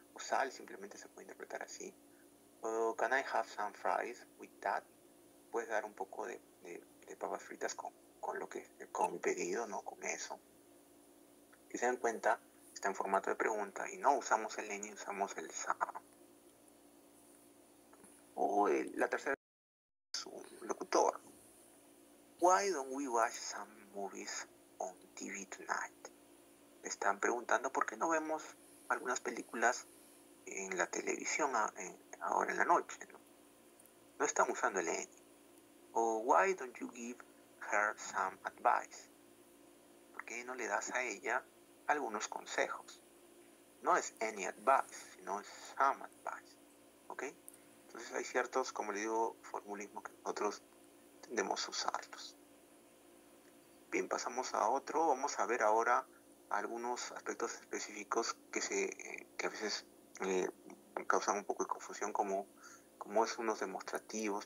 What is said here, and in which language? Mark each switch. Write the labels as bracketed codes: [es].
[es] O sal simplemente se puede interpretar así. [en] O can I have some fries with that? [es] Puedes dar un poco de papas fritas con mi pedido, ¿no? Con eso. Si se dan cuenta, está en formato de pregunta y no usamos el any, usamos el some. O la tercera es un locutor. [en] Why don't we watch some movies on TV tonight? [es] Están preguntando por qué no vemos algunas películas en la televisión ahora en la noche, ¿no? No están usando el any. [en] O why don't you give her some advice? [es] ¿Por qué no le das a ella algunos consejos? No es [en] any advice, [es] sino es [en] some advice, [es] ¿ok? Entonces hay ciertos, como le digo, formulismos que nosotros tendemos a usarlos. Bien, pasamos a otro. Vamos a ver ahora algunos aspectos específicos que a veces causan un poco de confusión, como es unos demostrativos.